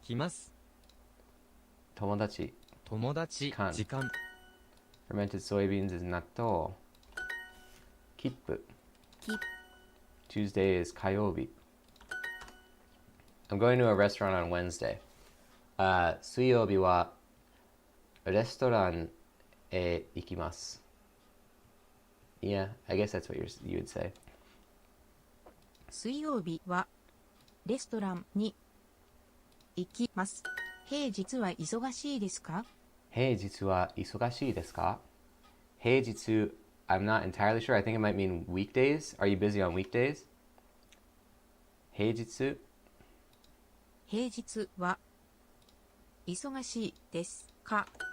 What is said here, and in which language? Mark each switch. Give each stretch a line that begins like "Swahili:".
Japanese: 来ます。友達。友達、間時間。
English: Fermented soybeans is
Japanese: 納豆。切符。切
English: Tuesday is 火曜日。 I'm going to a restaurant on Wednesday.
Japanese: 水曜日はレストランへ行きます。
English: Yeah, I guess that's what you would say.
Japanese: 水曜日はレストランに行きます。平日は忙しいですか？平日は忙しいですか？
English: 平日 I'm not entirely sure. I think it might mean weekdays. Are you busy on weekdays?
Japanese: 平日平日は忙しいですか？